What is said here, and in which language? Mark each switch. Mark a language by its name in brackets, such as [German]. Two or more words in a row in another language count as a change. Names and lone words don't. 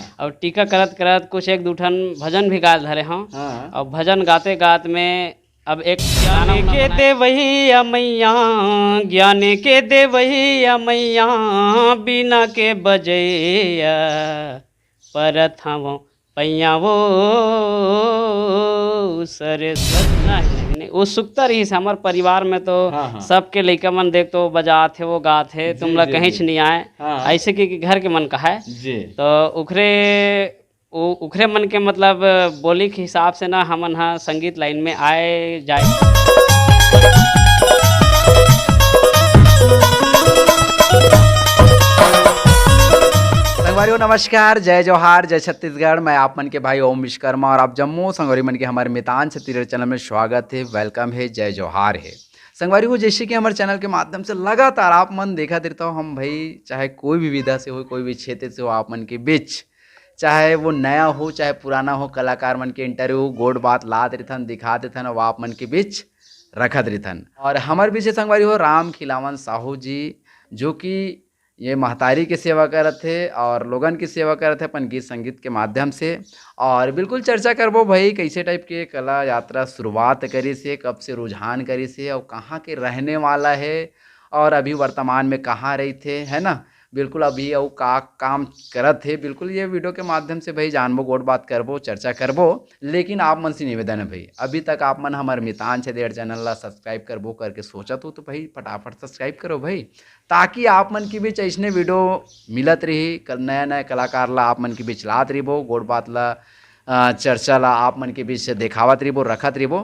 [Chhattisgarhi] और टीका करत करत कुछ एक दू ठन भजन भी गा धरे हों। हाँ। और भजन गाते गात में अब एक ज्ञान के दे वही मैया, ज्ञान के दे वही मैया, बिना के बजैया परत हवो पैया वो सरस्वती। उत्सुकता रही से हमारे परिवार में तो हाँ हाँ। सबके लइका मन देख तो बजात है वो गात है, जी तुम लोग जी कहीं जी। नहीं आए हाँ। ऐसे कि घर के मन का है। जी। तो उखरे मन के मतलब बोली के हिसाब से ना हमन हा संगीत लाइन में आए जाए। संगवारी नमस्कार, जय जोहार, जय छत्तीसगढ़। मैं आप मन के भाई ओम विश्वकर्मा और आप जम्मू संगवारी मन के हमारे मितान छत्तीसगढ़ चैनल में स्वागत है, वेलकम है, जय जोहार है। संगवारी हो जैसे कि हमारे चैनल के माध्यम से लगातार आप मन देखा देता हूँ हम भाई, चाहे कोई भी विधा से हो, कोई भी क्षेत्र से हो, आप मन के बीच चाहे वो नया हो चाहे पुराना हो, कलाकार मन के इंटरव्यू गोड बात लात रहथन, दिखा देथन और आप मन के बीच रखत रहथन। और हमारे बीच संगवारी हो राम खिलावन साहू जी, जो कि ये महतारी की सेवा करत थे और लोगन की सेवा करत थे अपन गीत संगीत के माध्यम से। और बिल्कुल चर्चा करबो भाई कैसे टाइप के कला यात्रा शुरुआत करी से, कब से रुझान करी से और कहाँ के रहने वाला है और अभी वर्तमान में कहाँ रही थे, है ना। बिल्कुल अभी और का काम करत थे, बिल्कुल ये वीडियो के माध्यम से भाई जानबो, गोट बात करबो, चर्चा करबो। लेकिन आप मन से निवेदन है भाई, अभी तक आप मन हमारे मितान छत्तीसगढ़ चैनल ला सब्सक्राइब करबो करके सोचत हो तो भाई फटाफट सब्सक्राइब करो भाई, ताकि आप मन के बीच ऐसने वीडियो मिलत रही, नया नया कलाकार ला आप मन के बीच लात रहीबो, गोट बात ला चर्चा ला आप मन के बीच से दिखावत रहीबो, रखत रहीबो।